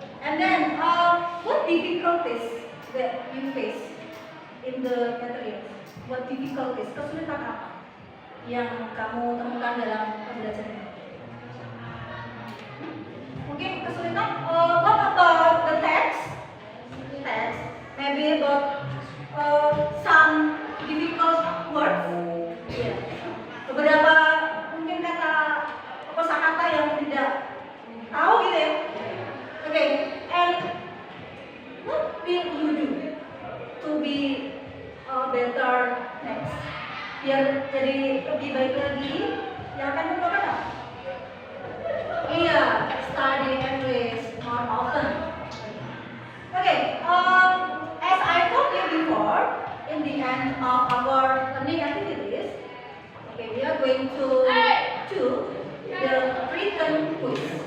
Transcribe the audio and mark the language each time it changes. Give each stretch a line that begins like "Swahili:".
English: And then, what difficulties that you face in the materials? What difficulties?
Indonesian: Kesulitan apa yang kamu temukan dalam pembelajaran ini? Mungkin kesulitan.
English: What about the text? Text. Maybe about some difficult words. Yeah.
Indonesian: Beberapa mungkin kosakata yang tidak tahu gitu ya.
English: Okay. And what will you do to be better next?
Indonesian: Biar jadi lebih baik lagi, yang akan melakukan apa?
English: Iya, study English more often. Okay, as I told you before, in the end of our learning activities, okay, we are going to do the written quiz.